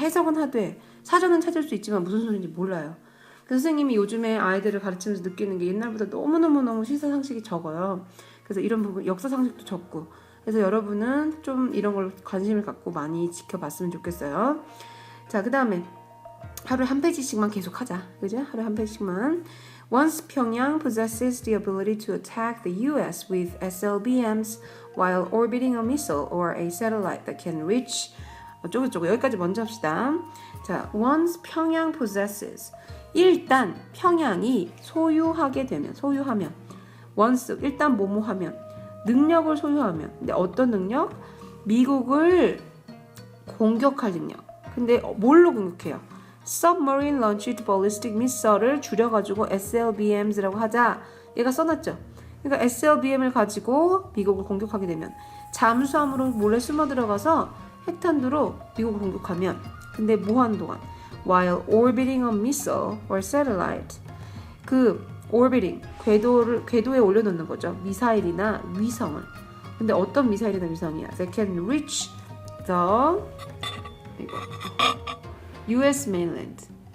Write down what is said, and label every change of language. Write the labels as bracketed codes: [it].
[ko] 해석은 하되 사전은 찾을 수 있지만 무슨 소리인지 몰라요. 그래서 선생님이 요즘에 아이들을 가르치면서 느끼는 게 옛날보다 너무너무 시사상식이 적어요. 그래서 이런 부분 역사상식도 적고 그래서 여러분은 좀 이런 걸 관심을 갖고 많이 지켜봤으면 좋겠어요. 자, 그 다음에 하루에 한 페이지씩만 계속 하자. 그죠? 하루에 한 페이지씩만. [en] Once Pyongyang possesses the ability to attack the US with SLBMs while orbiting a missile or a satellite that can reach [ko] 어쩌고저쩌고 여기까지 먼저 합시다. 자, [en] once [ko] 평양 [en] possesses [ko] 일단 평양이 소유하면 once 일단 뭐뭐하면 능력을 소유하면 근데 어떤 능력? 미국을 공격할 능력. 근데 뭘로 공격해요? Submarine Launched Ballistic Missile을 줄여가지고 SLBMs라고 하자. 얘가 써놨죠. 그러니까 SLBM을 가지고 미국을 공격하게 되면 잠수함으로 몰래 숨어 들어가서 핵탄두로 미국을 공격하면 근데 무한 동안 [en] while orbiting a missile or satellite [ko] 그 orbiting 궤도에 올려놓는 거죠. 미사일이나 위성을. 근데 어떤 미사일이나 위성이야? [en] They can reach the US mainland.